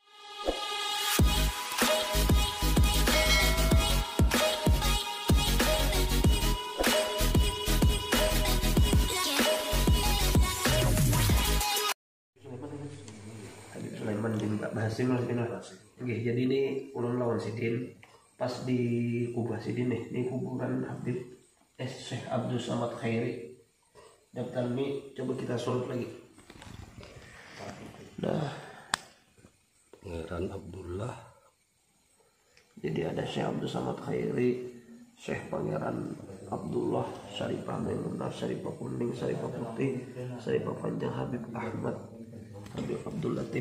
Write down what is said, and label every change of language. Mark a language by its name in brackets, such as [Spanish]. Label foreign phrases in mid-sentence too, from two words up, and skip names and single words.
[Indonesian] Habib Sulaiman bin Basim Oke, jadi ini [Banjar] ulun lawan sidin pas di kubah sidin nih, [Indonesian] ini kuburan Habib Syekh Abdul Samad Khairi daftar ini coba kita surut lagi. Nah, Pangeran Abdullah. Jadi ada Syekh Abdul Samad Khairi, Syekh Pangeran Abdullah, Syarifah Maimunah, Syarifah Kuning, Syarifah Putih, Syarifah Panjang, Habib Ahmad, Habib Abdul Latif.